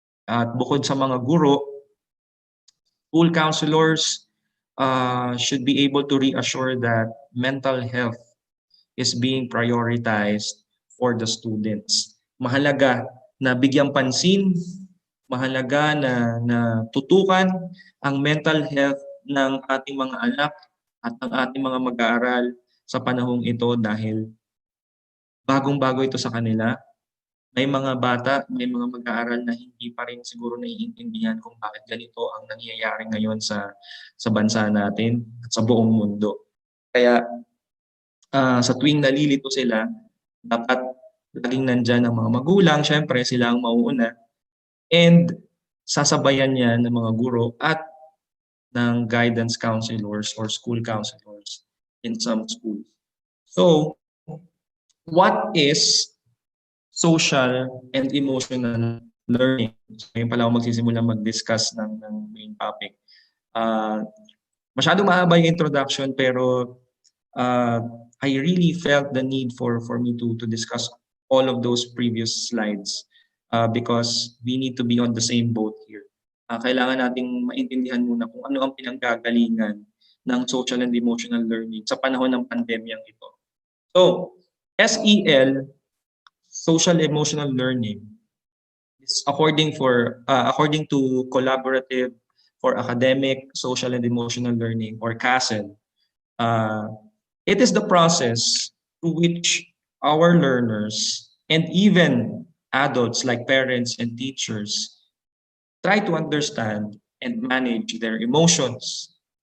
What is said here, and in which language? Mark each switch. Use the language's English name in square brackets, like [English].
[Filipino] At bukod sa mga guro, [English] school counselors should be able to reassure that mental health is being prioritized for the students. [Filipino] Mahalaga na bigyang pansin, mahalaga na tutukan ang mental health ng ating mga anak at ng ating mga mag-aaral sa panahong ito dahil bagong-bago ito sa kanila. May mga bata, may mga mag-aaral na hindi pa rin siguro naiintindihan kung bakit ganito ang nangyayari ngayon sa bansa natin at sa buong mundo. Kaya sa tuwing nalilito sila, dapat laging nandyan ang mga magulang, syempre sila ang mauuna, and sasabayan yan ng mga guro at ng guidance counselors or school counselors [English] in some schools. So, what is social and emotional learning? [Filipino] So, ngayon pala ako magsisimula mag-discuss ng main topic. Masyadong mahaba yung introduction pero [English] I really felt the need for me to discuss all of those previous slides because we need to be on the same boat here. [Filipino] Kailangan nating maintindihan muna kung ano ang pinanggagalingan ng social and emotional learning sa panahon ng pandemyang ito. [English] So, SEL, social emotional learning, it's according to Collaborative for Academic, Social, and Emotional Learning, or CASEL. Uh, it is the process through which our learners and even adults like parents and teachers try to understand and manage their emotions.